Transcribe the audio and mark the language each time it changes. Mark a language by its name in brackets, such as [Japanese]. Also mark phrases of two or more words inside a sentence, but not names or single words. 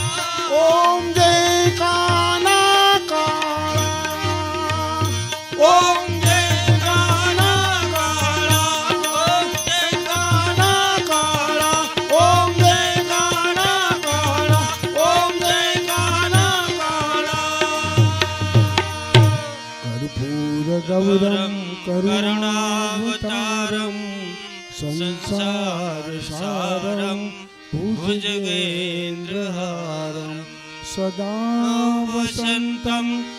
[Hindi] ओम जय काना काला ओम जय काला काला ओम जय काना काला ओम जय काना काला ओम जय काना काला [Sanskrit] कर्पूर गौरम करुणावतारम संसार सारम भुजगेन्द्रहारम सदा वसंतम